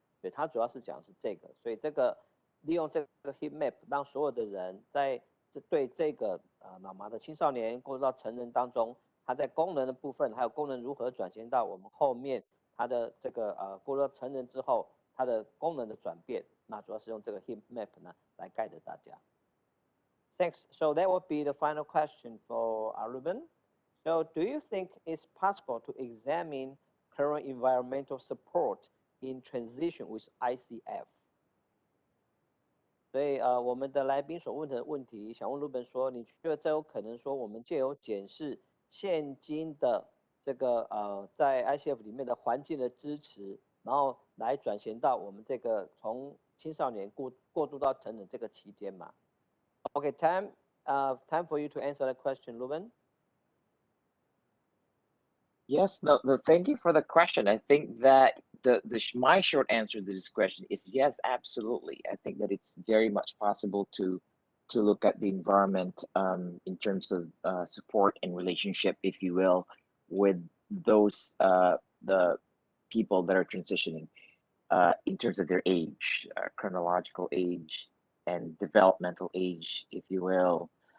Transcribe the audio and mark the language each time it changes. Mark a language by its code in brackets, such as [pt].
[zh] 所以它主要是讲的是这个，所以这个利用这个 heat map 让所有的人在对这个脑麻的青少年过渡到成人当中，它在功能的部分还有功能如何转型到我们后面它的这个过渡到成人之后它的功能的转变，那主要是用这个 heat map 呢来 guide 大家。 [en] Thanks. So that would be the final question for Reuben. So do you think it's possible to examine current environmental support in transition with ICF? [zh] 所以我们的来宾所问的问题，想问Reuben说，你觉得这有可能说我们借由检视现今的这个在 ICF 里面的环境的支持，然后来转型到我们这个从青少年过渡到成人这个期间嘛？ [en] Okay, time for you to answer that question, Reuben. Yes, no, thank you for the question. I think that my short answer to this question is yes, absolutely. I think that it's very much possible to look at the environment in terms of support and relationship, if you will, with those the people that are transitioning in terms of their age, chronological age, and developmental age, if you will.